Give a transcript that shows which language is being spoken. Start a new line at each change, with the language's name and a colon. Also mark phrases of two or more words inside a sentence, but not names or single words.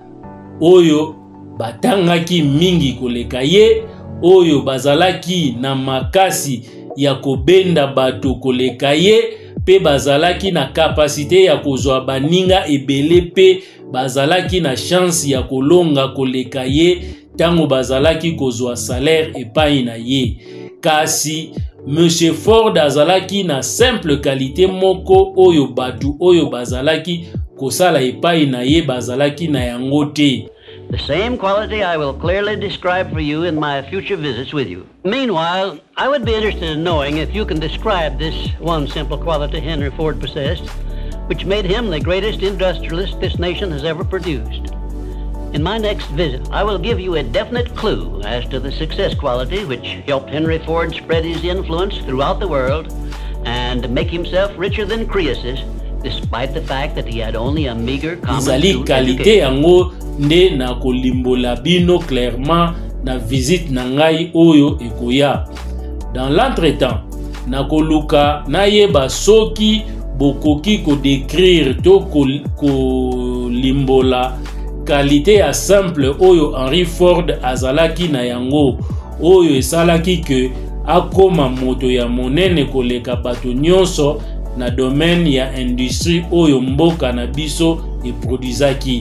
Lingala: oyo batangaki mingi koleka ye, oyo bazalaki na makasi ya kobenda bato koleka ye, pe bazalaki na kapasite ya kozwa baninga ebele pe bazalaki na chance ya kolonga koleka ye tango bazalaki kozwa salaire epai na ye. Kasi Monsieur Ford azalaki na
French: simple qualité
Lingala: moko oyo batu oyo bazalaki kosala epai na ye bazalaki na yango te.
English: The same quality I will clearly describe for you in my future visits with you. Meanwhile, I would be interested in knowing if you can describe this one simple quality Henry Ford possessed, which made him the greatest industrialist this nation has ever produced. In my next visit, I will give you a definite clue as to the success quality which helped Henry Ford spread his influence throughout the world and make himself richer than Croesus, despite the fact that he had only a meager common school education.
Lingala: Nde na kolimbola bino clairement na visite na ngai oyo ekoya.
French: Dans l'entretemps,
Lingala: na koluka na yeba soki bokoki ko décrire to kolimbola qualité ya simple oyo Henry Ford azalaki na yango, oyo esalaki ke akoma moto ya monene koleka bato nyonso na domaine ya industrie oyo mboka na biso eproduisaki.